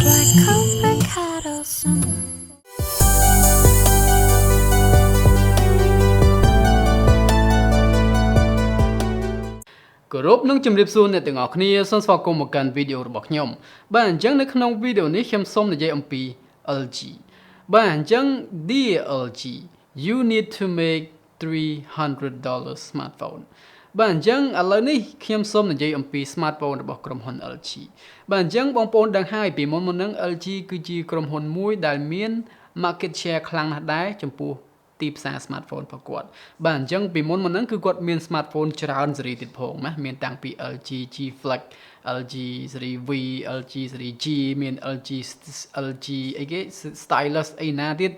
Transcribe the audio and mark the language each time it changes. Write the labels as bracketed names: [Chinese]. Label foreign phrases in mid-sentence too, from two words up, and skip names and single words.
[Khmer] គោរពនឹងជម្រាបសួរអ្នកទាំងអស់គ្នាសូមស្វាគមន៍មកកាន់វីដេអូរបស់ខ្ញុំបាទអញ្ចឹងនៅក្នុងវីដេអូនេះខ្ញុំសូមនិយាយអំពី LG បាទអញ្ចឹង [English] Dear LG you need to make $300 smartphone [Khmer] បាទអញ្ចឹងឥឡូវនេះខ្ញុំសូមនិយាយអំពី smartphone របស់ ក្រុមហ៊ុន LG បាទអញ្ចឹងបងប្អូនដឹងហើយពីមុនហ្នឹង LG គឺជាក្រុមហ៊ុនមួយដែលមាន [English] market share [Khmer] ខ្លាំងណាស់ដែរចំពោះទីផ្សារ smartphone របស់គាត់បាទអញ្ចឹងពីមុនមកហ្នឹងគឺគាត់ មាន smartphone ច្រើនស៊េរីទៀតផងណាមានតាំងពី LG G Flex LG Series V LG Series G មាន LG អីគេ Stylus អីណាទៀត